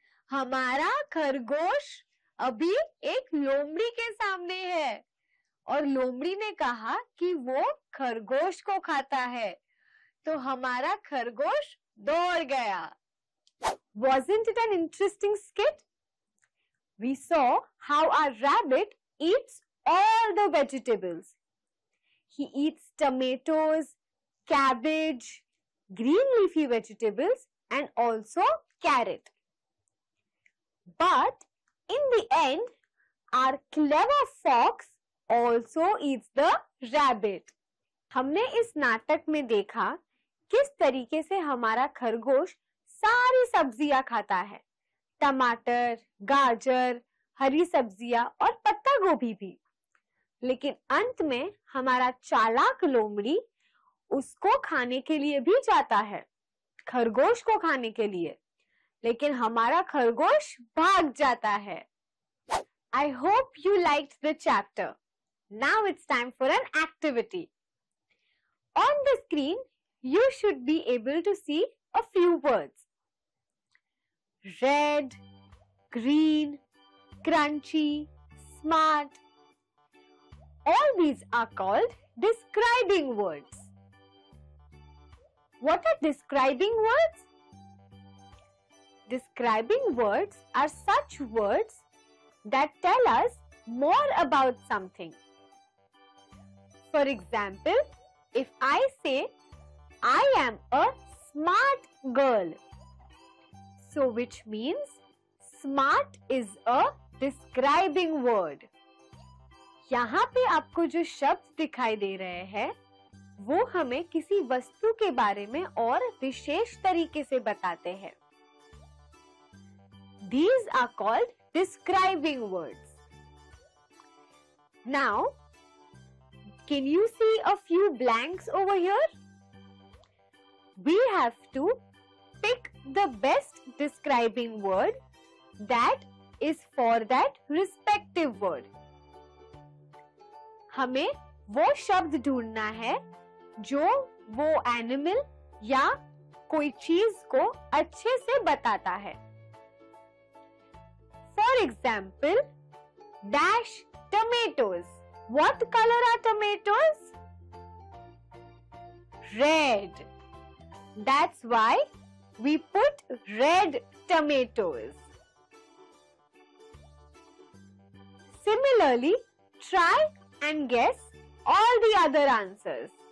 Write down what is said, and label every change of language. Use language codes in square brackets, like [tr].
[hi] हमारा खरगोश अभी एक लोमड़ी के सामने है और लोमड़ी ने कहा कि वो खरगोश को खाता है, तो हमारा खरगोश दौड़ गया. [en] Wasn't it an interesting skit? We saw how our rabbit eats all the vegetables. He eats tomatoes, cabbage, green leafy vegetables and also carrot. But in the end, our clever fox also eats the rabbit. [hi] हमने इस नाटक में देखा किस तरीके से हमारा खरगोश सारी सब्जियां खाता है. टमाटर, गाजर, हरी सब्जियां और पत्ता गोभी भी. लेकिन अंत में हमारा चालाक लोमड़ी उसको खाने के लिए भी जाता है, खरगोश को खाने के लिए, लेकिन हमारा खरगोश भाग जाता है. [en] I hope you liked the chapter. Now it's time for an activity. On the screen, you should be able to see a few words. Red, green, crunchy, smart. All these are called describing words. What are describing words? Describing words are such words that tell us more about something. For example, if I say, I am a smart girl, so which means smart is a describing word. [hi] यहाँ पे आपको जो शब्द दिखाई दे रहे हैं, वो हमें किसी वस्तु के बारे में और विशेष तरीके से बताते हैं. [en] These are called describing words. Now, can you see a few blanks over here? We have to pick the best describing word that is for that respective word. [hi] हमें वो शब्द ढूंढना है जो वो एनिमल या कोई चीज को अच्छे से बताता है. [en] For example, dash tomatoes. What color are tomatoes? Red. That's why we put red tomatoes. Similarly, try and guess all the other answers.